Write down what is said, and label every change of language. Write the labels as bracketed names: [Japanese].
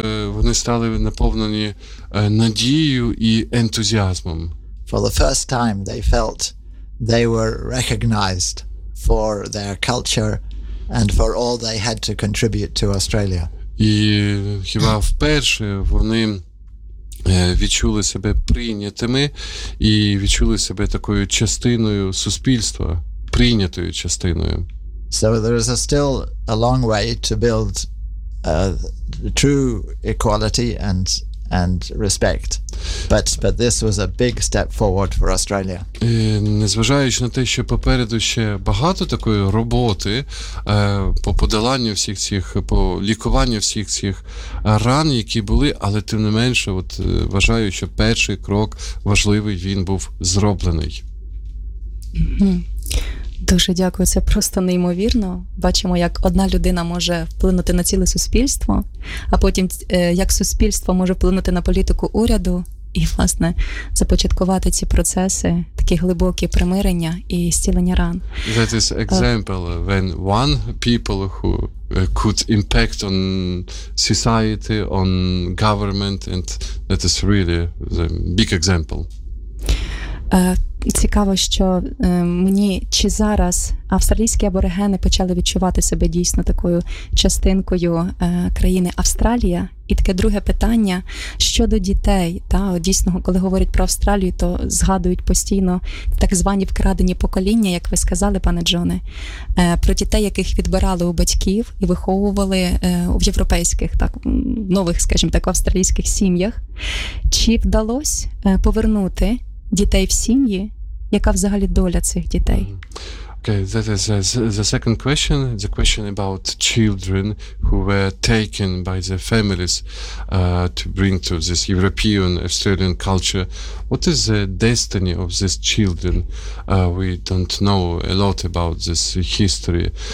[Ukrainian] Вони стали наповнені надією і ентузіазмом. [English] For the first time they felt they were recognized for their culture and for all they had to contribute to Australia. [Ukrainian] І хіба вперше вони відчули себе прийнятими і відчули себе такою частиною суспільства, прийнятою частиною. [English] So there is still a long way to build true equality and respect. But this was a big step forward for Australia. [Ukrainian] Незважаючи на те, що попереду ще багато такої роботи по подоланню всіх цих, по лікуванню всіх цих ран, які були, але тим не менше, от вважаю, що перший крок важливий, він був зроблений. Дуже дякую, це просто неймовірно. Бачимо, як одна людина може вплинути на ціле суспільство, а потім як суспільство може вплинути на політику уряду і, власне, започаткувати ці процеси, такі глибокі примирення і зцілення ран. [English] That is example when one people who could impact on society, on government, and that is really the big example. [Ukrainian] Цікаво, що мені чи зараз австралійські аборигени почали відчувати себе дійсно такою частинкою країни Австралія? І таке друге питання щодо дітей. Та, дійсно, коли говорять про Австралію, то згадують постійно так звані вкрадені покоління, як ви сказали, пане Джоне, про дітей, яких відбирали у батьків і виховували в європейських, так, нових, скажімо так, австралійських сім'ях. Чи вдалося повернути дітей в сім'ї? Яка взагалі доля цих дітей? [English] Okay, that is the second question. The question about children who were taken by their families to bring to this European, Australian culture. What is the destiny of these children? We don't know a lot about this history.